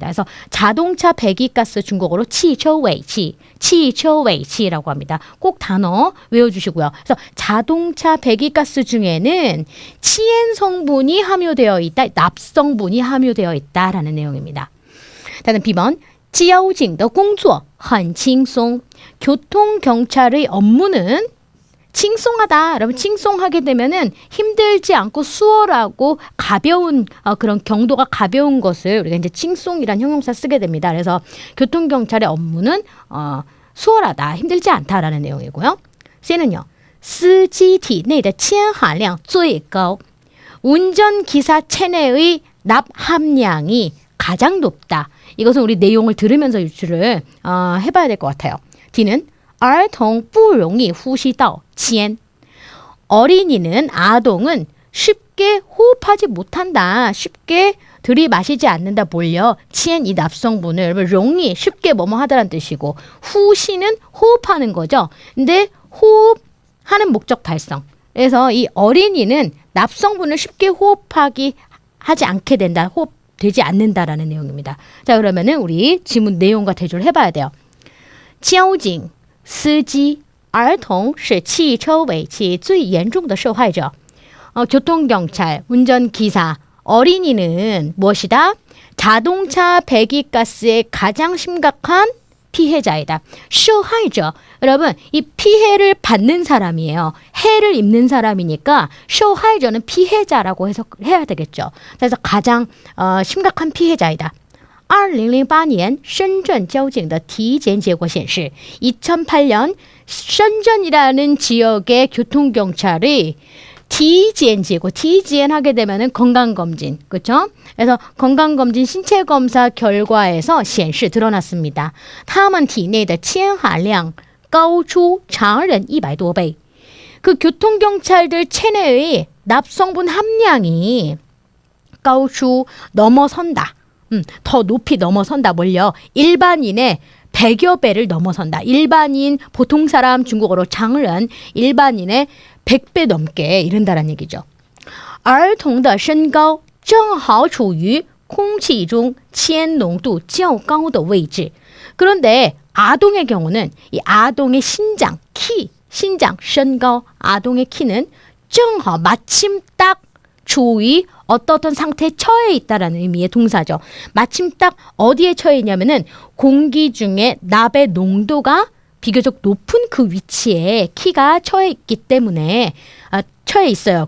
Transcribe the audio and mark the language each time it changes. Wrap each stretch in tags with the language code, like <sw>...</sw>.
<ko>그래서 자동차 배기가스 중국어로 치처웨이치, 치처웨이치라고 합니다. 꼭 단어 외워주시고요. 그래서 자동차 배기가스 중에는 치엔 성분이 함유되어 있다, 납성분이 함유되어 있다라는 내용입니다. 다음 B번</ko> <zh>交警的工作很轻松.</zh> <ko>교통경찰의 업무는 칭송하다. 여러분 칭송하게 되면은 힘들지 않고 수월하고 가벼운 그런 경도가 가벼운 것을 우리가 이제 칭송이란 형용사 쓰게 됩니다. 그래서 교통경찰의 업무는 수월하다, 힘들지 않다라는 내용이고요. C는요.</ko> <zh>司机体内的铅含量最高.</zh> <ko>운전기사 체내의 납 함량이 가장 높다. 이것은 우리 내용을 들으면서 유추를 해봐야 될 것 같아요. D는</ko> <zh>儿童不容易呼吸到铅.</zh> <ko>어린이는, 아동은 쉽게 호흡하지 못한다. 쉽게 들이마시지 않는다. 뭘요? 铅, 이 납성분을. 여러분,容易, 쉽게 뭐뭐 하다라는 뜻이고, 후시는 호흡하는 거죠. 근데 호흡하는 목적 달성. 그래서 이 어린이는 납성분을 쉽게 하지 않게 된다. 호흡되지 않는다라는 내용입니다. 자, 그러면은 우리 지문 내용과 대조를 해봐야 돼요.</ko> <zh>交警司机儿童是汽车尾气最严重的受害者.</zh> <ko>교통경찰, 운전기사, 어린이는 무엇이다? 자동차 배기가스의 가장 심각한 피해자이다.</ko> <zh>受害者.</zh> <ko>여러분, 이 피해를 받는 사람이에요. 해를 입는 사람이니까 受害者는 피해자라고 해석해야 되겠죠. 그래서 가장 심각한 피해자이다.</ko> <zh>2008年深圳交警的体检结果显示</zh> <ko>2008년深圳이라는 지역의 교통경찰이体检结果,体检하게 되면은 건강검진, 그렇죠? 그래서 건강검진 신체검사 결과에서 显示 드러났습니다.</ko> <zh>他们体内的铅含量高出常人100多倍.</zh> <ko>그 교통경찰들 체내의 납성분 함량이 高出 넘어선다. 더 높이 넘어선다. 뭘요? 일반인의 100여 배를 넘어선다. 일반인, 보통 사람, 중국어로 장른, 일반인의 100배 넘게 이른다는 얘기죠.</ko> <zh>儿童的身高正好处于空气中铅浓度较高的位置.</zh> <ko>그런데 아동의 경우는 이 아동의 신장, 키, 신장, 身高, 아동의 키는 正好 마침 딱 주의 어떤 상태에 처해 있다라는 의미의 동사죠. 마침 딱 어디에 처해 있냐면은 공기 중에 납의 농도가 비교적 높은 그 위치에 키가 처해 있기 때문에 처해 있어요.</ko>